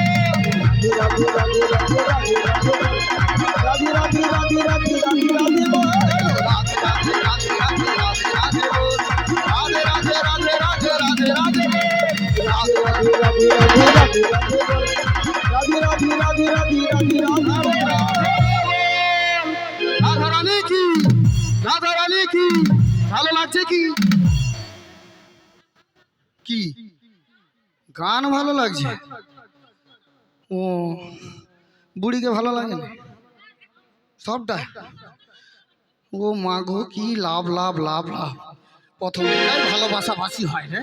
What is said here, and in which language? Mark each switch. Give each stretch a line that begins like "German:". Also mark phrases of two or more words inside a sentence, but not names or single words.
Hindi: राधे राधे राधे राधे राधे बोल, राधे राधे राधे राधे राधे राधे बोल। बोलो राधे राधे राधे राधे राधे राधे बोल, राधे राधे राधे राधे राधे राधे बोल। राधे राधे राधे राधे राधे राधे बोल, राधे राधे राधे राधे राधे राधे बोल।
Bangla: রাধা রানী কি ভালো লাগছে কি? কি গান ভালো লাগছে? ও বুড়িকে ভালো লাগে না সবটা? ও মা গো, কি লাভ লাভ লাভ লাভ, প্রথম থেকেই ভালোবাসাবাসি হয় রে।